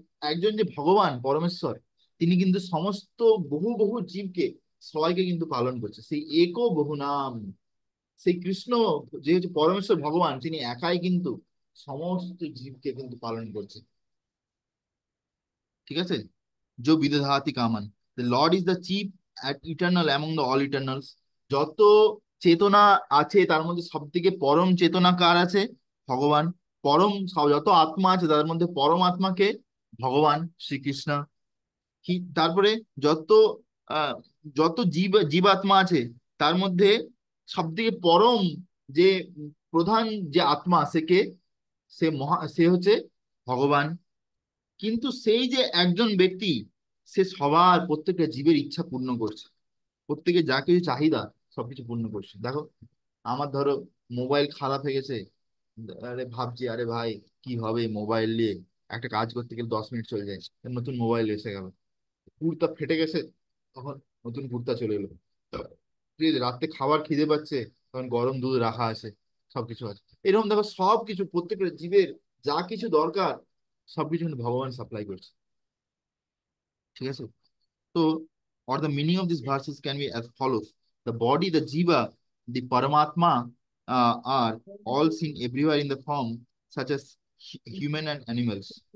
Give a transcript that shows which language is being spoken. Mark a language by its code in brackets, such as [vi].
[bn] একজন যে ভগবান পরমেশ্বর, তিনি কিন্তু সমস্ত বহু বহু জীবকে, সবাইকে কিন্তু পালন করছে, সেই একো বহু নাম। সেই কৃষ্ণ যে হচ্ছে পরমেশ্বর ভগবান, তিনি একাই কিন্তু সমস্ত জীবকে কিন্তু পালন করছে। ঠিক আছে। [sa] जो विदधाति कामन, [en] the lord is the chief at eternal among the all eternals। [bn] যত চেতনা আছে তার মধ্যে সব থেকে পরম চেতনা কার আছে? ভগবান। যত আত্মা আছে তার মধ্যে পরম আত্মাকে ভগবান শ্রীকৃষ্ণ। কি তারপরে যত আহ যত জীবাত্মা আছে তার মধ্যে সব থেকে পরম যে প্রধান যে আত্মা, সে কে? সে হচ্ছে ভগবান। কিন্তু সেই যে একজন ব্যক্তি, সে সবার প্রত্যেকটা জীবের ইচ্ছা পূর্ণ করছে, প্রত্যেকের যা কিছু চাহিদা সবকিছু পূর্ণ করছে। দেখো, আমার ধরো মোবাইল খারাপ হয়ে গেছে, আরে ভাবছি আরে ভাই কি হবে মোবাইল নিয়ে, একটা কাজ করতে গেলে 10 মিনিট চলে যায়, নতুন মোবাইল এসে গেল। কুর্তা ফেটে গেছে, তখন নতুন কুর্তা চলে এলো। ঠিক আছে, রাত্রে খাবার খিদে পাচ্ছে, তখন গরম দুধ রাখা আছে, সবকিছু আছে। এরকম দেখো সবকিছু প্রত্যেকটা জীবের যা কিছু দরকার সবকিছু কিন্তু ভগবান সাপ্লাই করছে। ঠিক আছে। [en] তো or the meaning of these verses can be as follows: the body, the jiva, the paramatma are all seen everywhere in the form such as human and animals।